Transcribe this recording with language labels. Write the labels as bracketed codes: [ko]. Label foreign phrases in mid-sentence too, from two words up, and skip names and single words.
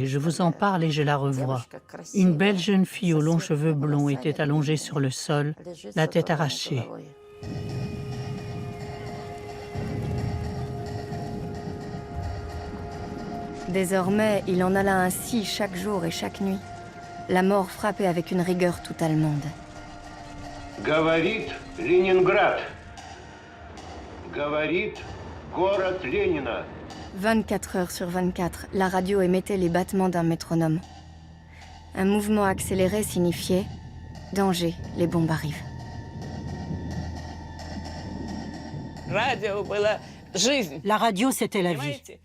[fr] Je vous en parle et je la revois. Une belle jeune fille aux longs cheveux blonds était allongée sur le sol, la tête arrachée. Désormais, il en alla ainsi chaque jour et chaque nuit. La mort frappait avec une rigueur toute allemande. [ru] Говорит Ленинград. Говорит город Ленина. [fr] 24 heures sur 24, la radio émettait les battements d'un métronome. Un mouvement accéléré signifiait « Danger, les bombes arrivent ». La radio, c'était la vie.